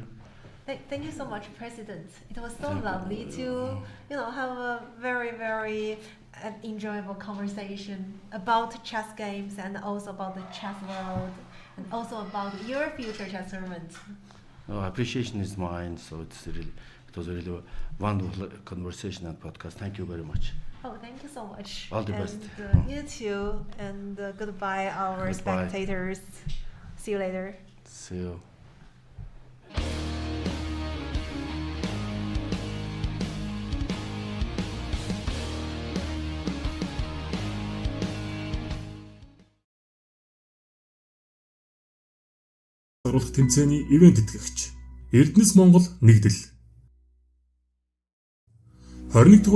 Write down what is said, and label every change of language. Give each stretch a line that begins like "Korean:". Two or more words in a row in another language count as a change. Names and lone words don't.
English: Thank you so much, President. It was so lovely to, have a very, very enjoyable conversation about chess games and also about the chess world and also about your future chess tournament. Appreciation is mine. So it was a really wonderful conversation and podcast. Thank you very much. Oh, thank you so much. All the best. You too. And goodbye, our spectators. See you later. See you.
Mongolian: Шалгаруулах тэмцээний ивент итгэгч Эрдэнэс Монгол нэгдэл 21 дахь